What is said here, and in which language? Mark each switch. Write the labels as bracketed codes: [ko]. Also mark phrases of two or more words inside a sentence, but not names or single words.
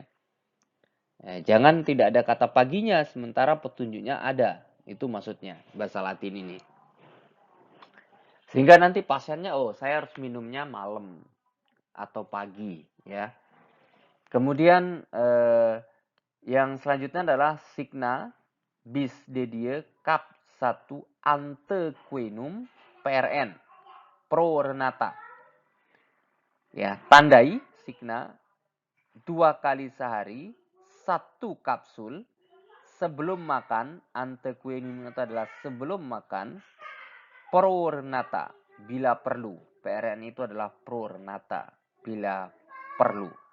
[id] Jangan tidak ada kata paginya sementara petunjuknya ada. Itu maksudnya bahasa Latin ini. Sehingga nanti pasiennya, oh saya harus minumnya malam atau pagi. Ya. Kemudian yang selanjutnya adalah [la] signa bis dedie kap 1 antequenum PRN pro renata. [id] Ya, tandai signa 2 kali sehari 1 kapsul sebelum makan. Antequenum itu adalah sebelum makan [la] pro renata [id] bila perlu. PRN itu adalah [la] pro renata [id] bila perlu.